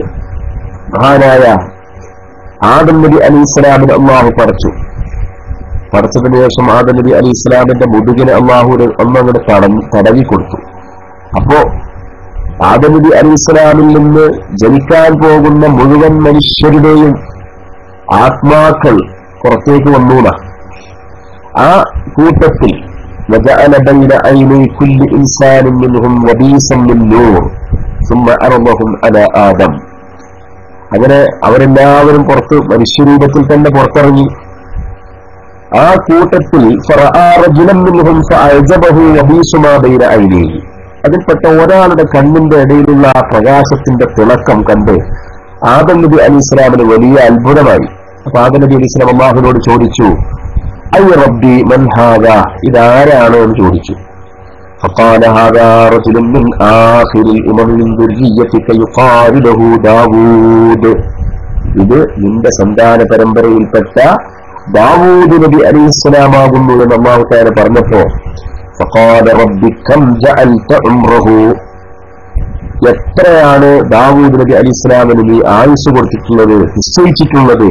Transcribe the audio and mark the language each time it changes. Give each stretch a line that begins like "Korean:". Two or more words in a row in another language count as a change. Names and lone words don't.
Malayalam: മഹാനായ ആദം നബി അലൈഹി ഇസ്ലാമിന് അള്ളാഹു പടച്ചതിന് ശേഷം ആദം നബി അലൈഹി ഇസ്ലാമിന്റെ മുതുകിനെ അള്ളാഹു ഒന്നങ്ങോട്ട് തടവി കൊടുത്തു. അപ്പോ ആദം നബി അലൈഹി ഇസ്ലാമിൽ നിന്ന് ജനിക്കാൻ പോകുന്ന മുഴുവൻ മനുഷ്യരുടെയും ആത്മാക്കൾ പുറത്തേക്ക് വന്നൂല. ആ കൂട്ടത്തിൽ
Arabic: وجعل بين عيني كل إنسان منهم وبيسا من نور ثم عرضهم على آدم.
Malayalam: അങ്ങനെ അവരെല്ലാവരും പുറത്ത് മനുഷ്യരൂപത്തിൽ തന്നെ പുറത്തിറങ്ങി. ആ കൂട്ടത്തിൽ അതിൽപ്പെട്ട ഒരാളുടെ കണ്ണിന്റെ ഇടയിലുള്ള ആ പ്രകാശത്തിന്റെ തിളക്കം കണ്ട് ആദം നബി അലൈഹി ഇസ്ലാമിന് വലിയ അത്ഭുതമായി. അപ്പൊ ആദം നബി അലൈഹി ഇസ്ലാം അല്ലാഹുവിനോട് ചോദിച്ചു,
Arabic: أي ربي من هذا,
Malayalam: ഇതാരാണ് എന്ന് ചോദിച്ചു.
Arabic: فقال هذا رجل من آخر الأمم من ذريتك يقال له داوود.
Malayalam: ഇത് നിന്റെ സന്താന പരമ്പരയിൽപ്പെട്ട ദാവൂദ് നബി അലൈഹിസ്സലാമാകുന്നു എന്ന് അല്ലാഹു തആല പറഞ്ഞപ്പോ
Arabic: فقال ربي كم جعلت عمره,
Malayalam: എത്രയാണ് ദാവൂദ് നബി അലൈഹിസ്സലാമിന് നീ ആയുസ് കൊടുത്തിട്ടുള്ളത്, നിശ്ചയിച്ചിട്ടുള്ളത്?